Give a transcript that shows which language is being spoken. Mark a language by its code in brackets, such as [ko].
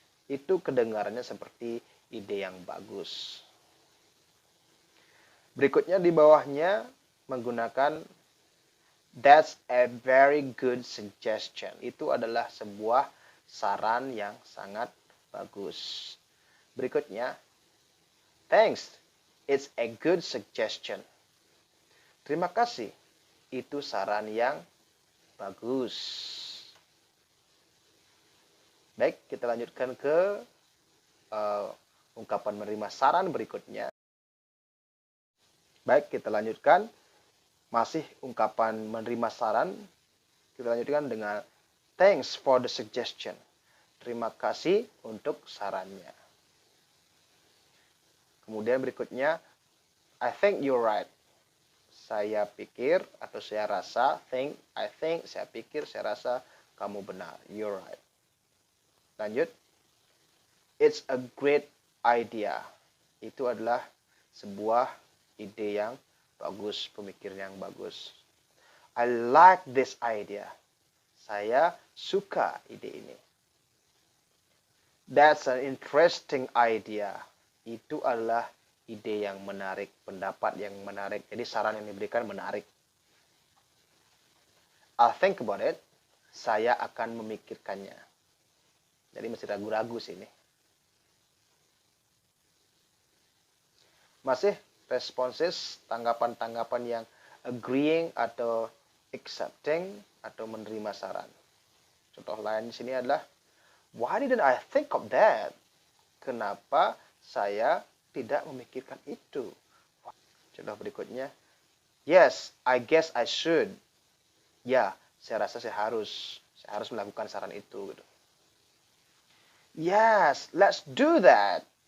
[id] Itu kedengarannya seperti ide yang bagus. Berikutnya di bawahnya menggunakan [en] that's a very good suggestion. [id] Itu adalah sebuah saran yang sangat bagus. [en] Berikutnya, thanks, it's a good suggestion. [id] Terima kasih, itu saran yang bagus. Baik, kita lanjutkan ke ungkapan menerima saran berikutnya. Baik, kita lanjutkan. Masih ungkapan menerima saran. Kita lanjutkan dengan [en] thanks for the suggestion. [id] Terima kasih untuk sarannya. Kemudian berikutnya, [en] I think you're right. [id] Saya pikir atau saya rasa, [en] I think, [id] saya pikir, saya rasa kamu benar. [en] You're right. [id] Lanjut. [en] It's a great idea. [id] Itu adalah sebuah ide yang bagus, pemikiran yang bagus. [en] I like this idea. [id] Saya suka ide ini. [en] That's an interesting idea. [id] Itu adalah ide yang menarik, pendapat yang menarik. Jadi saran yang diberikan menarik. [en] I'll think about it. [id] Saya akan memikirkannya. Jadi masih ragu-ragu sini. Masih responses, tanggapan-tanggapan yang agreeing atau accepting atau menerima saran. Contoh lain di sini adalah, [en] why didn't I think of that? [id] Kenapa saya tidak memikirkan itu? Contoh berikutnya, [en] yes, I guess I should. [id] Ya, saya rasa saya harus melakukan saran itu. [en] Gitu. Yes, let's do that.